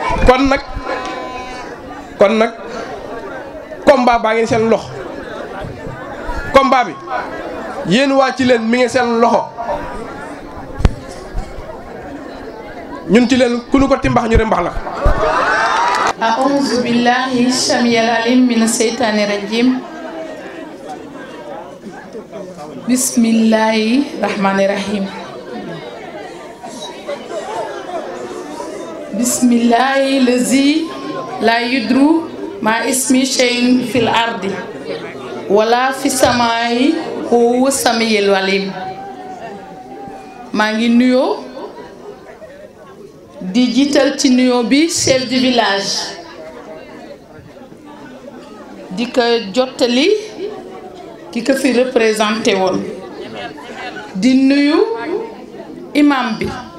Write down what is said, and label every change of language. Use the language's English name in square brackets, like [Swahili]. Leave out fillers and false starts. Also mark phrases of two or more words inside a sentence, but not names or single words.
[Wolof] kon nag combat baa ngi seen loxo combat bi yéen waa ci leen mi ngi seen loxo ñun ci leen ku nu ko timbax ñu rembax la. [Arabic] أعوذ بالله السميع العليم من الشيطان الرجيم بسم الله الرحمن الرحيم بسم الله الذي لا يضر مع اسمه شيء في الأرض ولا في السماء هو السميع العليم [Wolof] maa ngi nuyoo di jiital ci nuyoo bi [French] chef du village [Wolof] di ko jottali ki ko fi représenté woon di nuyu imam bi